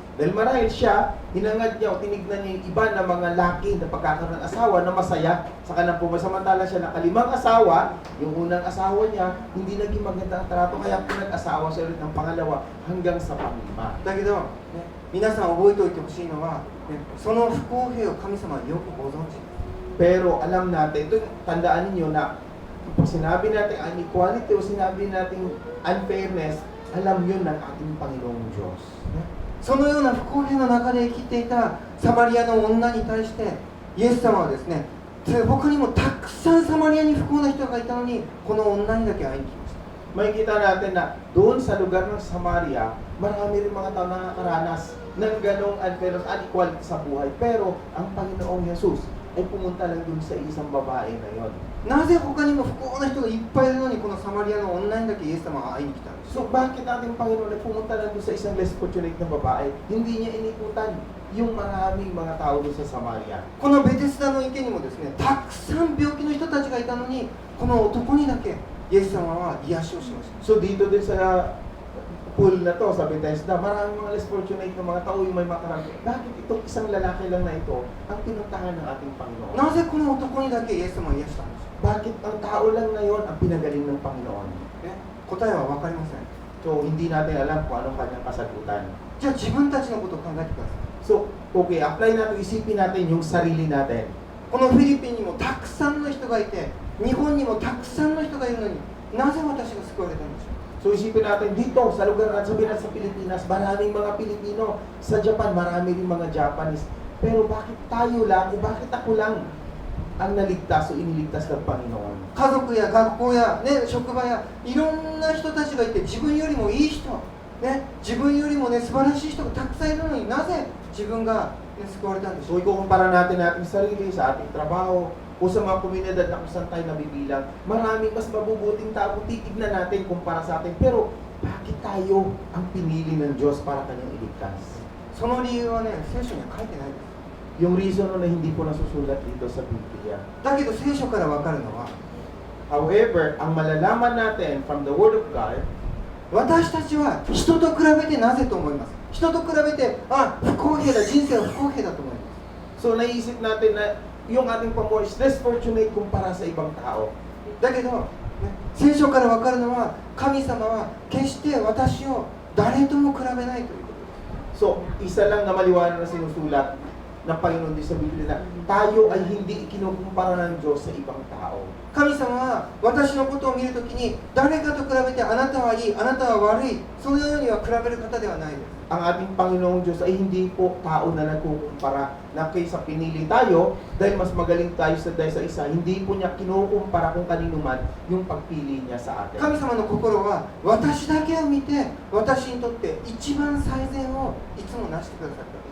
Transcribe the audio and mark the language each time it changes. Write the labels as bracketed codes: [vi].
[tl] Dahil marahil siya, hinangad niya o tinignan niya yung iba na mga laki na pagkakaroon ng asawa na masaya sa kanyang buhay. Samantala siya nakalimang asawa, yung unang asawa niya, hindi naging maganda ang trato, kaya pinag-asawa siya ulit ng pangalawa hanggang sa panglima. [ja] だけど、ね、皆さん覚えておいてほしいのは、ね、その不公平を神様はよくご存知です。 [tl] Pero alam natin, ito tandaan niyo na pag sinabi natin inequality o sinabi natin unfairness, alam yun ng ating Panginoong Diyos. [ja] そのような不公平の中で生きていたサマリアの女に対してイエス様はですね、他にもたくさんサマリアに不幸な人がいたのにこの女にだけ会いに来ました。 [tl] Makikita natin na doon sa lugar ng Samaria, marami rin mga tao nakakaranas ng ganong unfairness, unequality sa buhay. Pero ang Panginoong Jesus ay pumunta lang doon sa isang babae na yon. [ja] なぜ他にも不幸な人がいっぱいいるのにこのサマリアの女にだけイエス様が会いに来たんです。 [tl] So bakit ating Panginoon ay pumunta lang doon sa isang less fortunate na babae? Hindi niya inikutan yung maraming mga tao doon sa Samaria. [ja] このベテスダの池にもですね、たくさん病気の人たちがいたのにこの男にだけイエス様は癒しをしました。 [tl] So dito din sa pool na to, sa Bethesda, maraming mga less fortunate na mga tao yung may makarami. Bakit itong isang lalaki lang na ito ang pinuntahan ng ating Panginoon? [ja] なぜこの男にだけイエス様は癒したんですか？ [tl] Bakit ang tao lang na yon ang pinagaling ng Panginoon? [ja] ね、答えは分かりません。 [tl] So hindi natin alam kung anong kanyang kasagutan. [ja] じゃあ自分たちのことを考えてください。 [tl] So, okay, apply natin, isipin natin yung sarili natin. [ja] このフィリピンにもたくさんの人がいて、日本にもたくさんの人がいるのになぜ私が救われたんでしょう？ [tl] So isipin natin dito sa lugar natin, sabihin natin sa Pilipinas, maraming mga Pilipino. Sa Japan, marami rin mga Japanese. Pero bakit tayo lang o bakit ako lang ang naligtas o iniligtas ng Panginoon? [ja] 家族や学校や、ね、職場やいろんな人たちがいて自分よりもいい人、ね、自分よりも、ね、素晴らしい人がたくさんいるのになぜ自分が、ね、救われたんでしょう？ [tl] So ikukumpara natin ating sarili sa ating trabaho o sa mga komunidad na kung saan tayo nabibilang. Maraming mas mabubuting tao kung titignan natin kumpara sa atin. Pero bakit tayo ang pinili ng Diyos para kanyang iligtas? [ja] その理由はね、聖書には書いてないです。 [tl] Yung reason na hindi po nasusulat dito sa Biblia. [ja] だけど聖書から分かるのは [en] However, [tl] ang malalaman natin [en] from the Word of God, [ja] 私たちは人と比べてなぜと思います。人と比べて、あ、不公平だ、人生は不公平だと思います。 [tl] so naisip natin na yung ating pamumuhay is less fortunate kumpara sa ibang tao. [ja] だけど、ね、聖書から分かるのは神様は決して私を誰とも比べないということです。 [tl] So, isa lang na maliwanag na sinusulat ng Panginoon din sa Biblia na tayo ay hindi ikinukumpara ng Diyos sa ibang tao. [ja] 神様は私のことを見るときに誰かと比べてあなたはいい、あなたは悪い、そのようには比べる方ではないです。 [tl] Ang ating Panginoong Diyos ay hindi po tao na nagkukumpara na kaysa pinili tayo dahil mas magaling tayo dahil sa isa. Hindi po niya kinukumpara kung kanino man yung pagpili niya sa atin. [ja] 神様の心は私だけを見て私にとって一番最善をいつもなしてくださった。